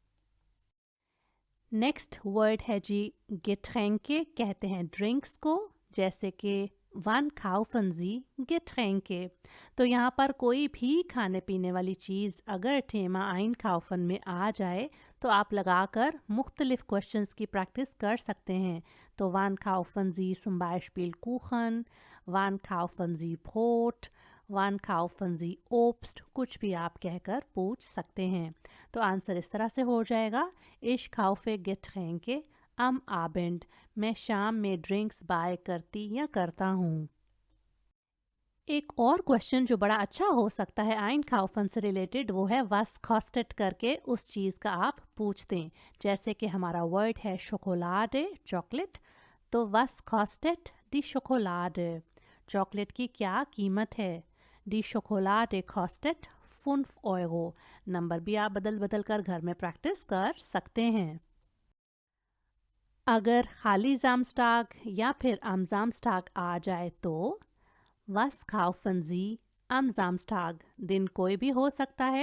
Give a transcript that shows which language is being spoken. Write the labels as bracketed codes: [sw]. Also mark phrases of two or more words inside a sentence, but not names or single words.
[hi] नेक्स्ट वर्ड है जी गेट्रैंके, कहते हैं ड्रिंक्स को, जैसे कि [de] Wann kaufen Sie Getränke. [hi] तो यहाँ पर कोई भी खाने पीने वाली चीज़ अगर [de] Thema einkaufen [hi] में आ जाए, तो आप लगाकर मुख्तलिफ क्वेश्चंस की प्रैक्टिस कर सकते हैं। [de] तो Wann kaufen Sie zum Beispiel Kuchen, wann kaufen Sie Brot, wann kaufen Sie Obst, [hi] कुछ भी आप कहकर पूछ सकते हैं। तो आंसर इस तरह से हो जाएगा, [de] Ich kaufe Getränke am Abend, [hi] मैं शाम में [en] drinks buy [hi] करती या करता हूँ। एक और क्वेश्चन जो बड़ा अच्छा हो सकता है Einkaufen से रिलेटेड, वो है [de] was kostet [hi] करके उस चीज़ का आप पूछते हैं। जैसे कि हमारा वर्ड है शोकोलाडे, चॉकलेट, तो [de] was kostet die Schokolade, [hi] चॉकलेट की क्या कीमत है? [de] Die Schokolade kostet 5 Euro। [hi] नंबर भी आप बदल बदल कर घर में प्रैक्टिस कर सकते हैं। अगर खाली जामस्टाग या फिर [de] am Samstag [hi] आ जाए, तो [de] Was kaufen Sie am Samstag, [hi] दिन कोई भी हो सकता है।